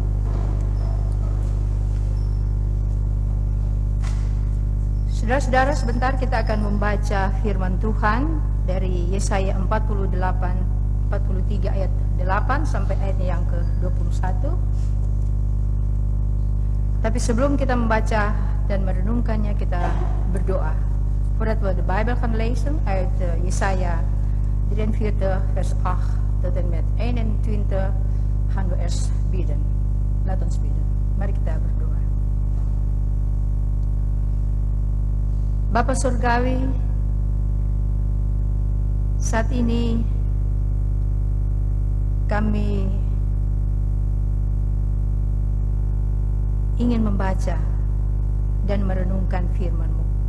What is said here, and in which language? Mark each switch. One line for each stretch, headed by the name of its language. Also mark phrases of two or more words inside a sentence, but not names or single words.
Indonesian: Saudara-saudara, sebentar kita akan membaca firman Tuhan dari Yesaya 43 ayat 8 sampai ayat yang ke-21. Tapi sebelum kita membaca dan merenungkannya, kita berdoa.
Dutch: Voordat we de Bijbellezen uit Jesaja 43 vers 8 tot en met 21 gaan we eerst bidden. Laat ons bidden.
Indonesian: Mari kita berdoa. Bapa Surgawi, saat ini kami ingin membaca dan merenungkan firman-Mu.